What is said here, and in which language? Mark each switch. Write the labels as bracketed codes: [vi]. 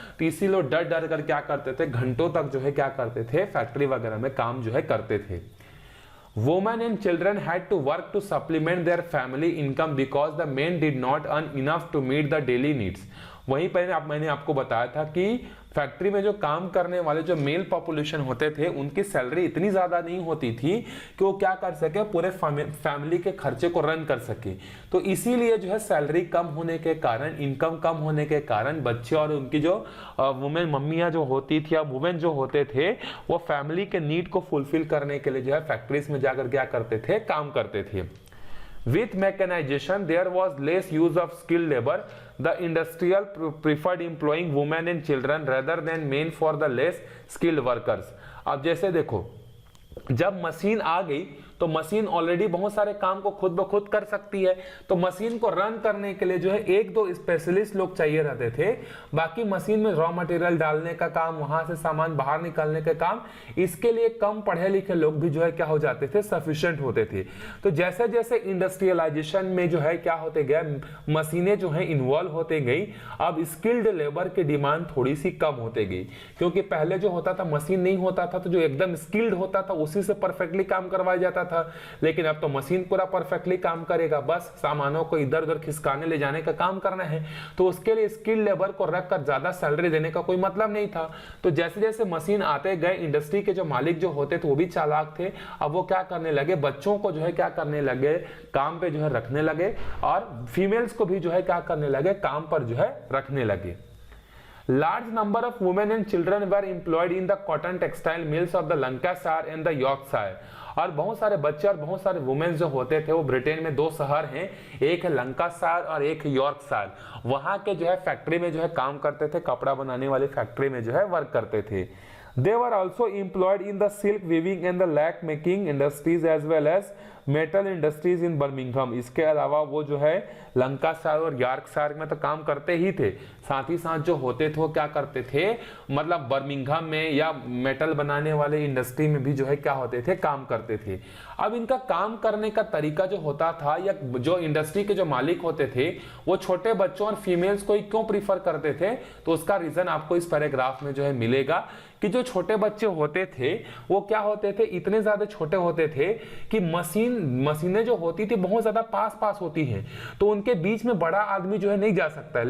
[hi] तो इसी लोग डर डर कर क्या करते थे, घंटों तक जो है क्या करते थे, फैक्ट्री वगैरह में काम जो है करते थे। [en] Women and children had to work to supplement their family income because the men did not earn enough to meet the daily needs. [hi] वहीं पर मैंने आपको बताया था कि फैक्ट्री में जो काम करने वाले जो मेल पॉपुलेशन होते थे उनकी सैलरी इतनी ज्यादा नहीं होती थी कि वो क्या कर सके, पूरे फैमिली के खर्चे को रन कर सके। तो इसीलिए जो है सैलरी कम होने के कारण, इनकम कम होने के कारण बच्चे और उनकी जो वुमेन मम्मियां जो होती थी या वुमेन जो होते थे वो फैमिली के नीड को फुलफिल करने के लिए जो है फैक्ट्रीज में जाकर क्या करते थे, काम करते थे। [en] With mechanization, there was less use of skilled labor. The industrial preferred employing women and children rather than men for the less skilled workers. [hi] अब जैसे देखो, जब मशीन आ गई तो मशीन ऑलरेडी बहुत सारे काम को खुद ब खुद कर सकती है। तो मशीन को रन करने के लिए जो है एक दो स्पेशलिस्ट लोग चाहिए रहते थे। बाकी मशीन में रॉ मटेरियल डालने का काम, वहां से सामान बाहर निकालने का काम, इसके लिए कम पढ़े लिखे लोग भी जो है क्या हो जाते थे, सफिशिएंट होते थे। तो जैसे जैसे इंडस्ट्रियलाइजेशन में जो है क्या होते गया, मशीनें जो है इन्वॉल्व होते गई, अब स्किल्ड लेबर की डिमांड थोड़ी सी कम होते गई। क्योंकि पहले जो होता था मशीन नहीं होता था तो जो एकदम स्किल्ड होता था उसी से परफेक्टली काम करवाया जाता था। लेकिन अब तो मशीन पूरा परफेक्टली काम करेगा, बस सामानों को इधर उधर खिसकाने ले जाने का काम करना है। तो उसके लिए स्किल्ड लेबर को रखकर ज्यादा सैलरी देने का कोई मतलब नहीं था। तो जैसे जैसे मशीन आते गए, इंडस्ट्री के जो मालिक जो होते थे वो भी चालाक थे। अब वो क्या करने लगे, बच्चों को जो है क्या करने लगे, काम पे जो है रखने लगे, और फीमेल्स को भी जो है क्या करने लगे, काम पर जो है रखने लगे। [en] Large number of women and children were employed in the cotton textile mills of the Lancashire and the Yorkshire. [hi] और बहुत सारे बच्चे और बहुत सारे वुमेन जो होते थे वो ब्रिटेन में दो शहर हैं, एक है लंकाशायर और एक है यॉर्कशायर, वहां के जो है फैक्ट्री में जो है काम करते थे, कपड़ा बनाने वाली फैक्ट्री में जो है वर्क करते थे। [en] They were also employed in the silk weaving and the lac making industries as well as metal industries in Birmingham. [hi] इसके अलावा वो जो है लंकाशायर और यॉर्कशायर में तो काम करते ही थे, साथ ही साथ जो होते थे वो क्या करते थे, मतलब बर्मिंघम में या मेटल बनाने वाले इंडस्ट्री में भी जो है क्या होते थे, काम करते थे। अब इनका काम करने का तरीका जो होता था, या जो इंडस्ट्री के जो मालिक होते थे वो छोटे बच्चों और फीमेल्स को ही क्यों प्रीफर करते थे, तो उसका रीजन आपको इस पैराग्राफ में जो है मिलेगा कि जो छोटे बच्चे होते थे वो क्या होते थे, इतने ज्यादा छोटे होते थे कि मशीनें जो होती थी बहुत ज्यादा पास होती हैं, तो उनके बीच में बड़ा आदमी जो है नहीं जा सकता है।